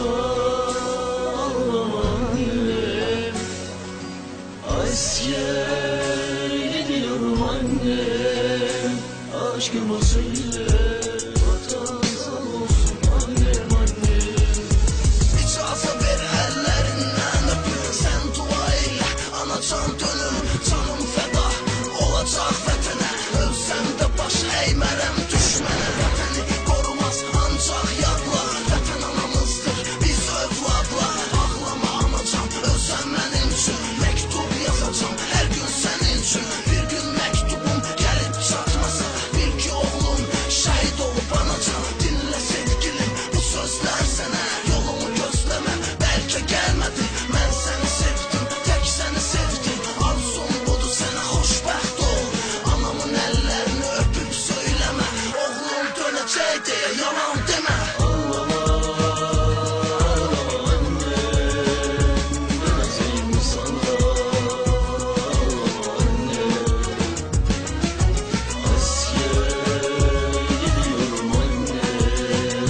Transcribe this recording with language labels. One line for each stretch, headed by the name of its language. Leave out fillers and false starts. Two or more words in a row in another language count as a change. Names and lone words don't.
Turkish: Ağlama annem, asker gidiyorum annem. Aşkıma söyle, vatan sağ olsun annem, annem.
Azerbaijani: İcazı ver ellerinden öpün, sen dua eyle, anacan dönür, canım feda olacak vətənə. Ölsəm də baş eğmərəm düşmənə. Vətəni korumaz ancaq yadlar, vətən anamızdır biz övladlar. Ağlama anacan, ölsəm mənim üçün, məktub yazacam hər gün sənin üçün. Bir gün məktubum gəlib çatmasa, bil ki oğlum şəhid olub anacan. Dinlə sevgilim bu sözlər sənə, yolumu gözləmə bəlkə gəlmədi. Mən səni sevdim, tək səni sevdim, arzum budur sənə xoşbəxt ol. Anamın əllərini öpüb söyləmə, oğlum dönəcək deyə yalan demə.
Turkish: Ağlama, ağlama annem, döneceğim sana. Ağlama annem, asker gidiyorum annem.